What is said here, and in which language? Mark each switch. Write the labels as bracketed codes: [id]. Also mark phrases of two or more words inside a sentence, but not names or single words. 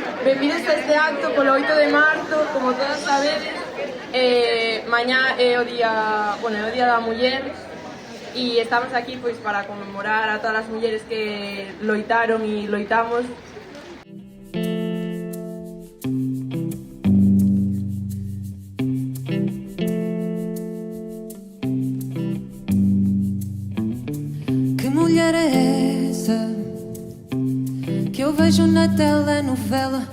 [gl] Benvidos a este acto polo 8 de marzo, como todos sabedes. Mañá é o día da muller e estamos aquí pois para conmemorar a todas as mulleres que loitaron e loitamos. [pt] Que mulher é essa que eu vejo na telenovela?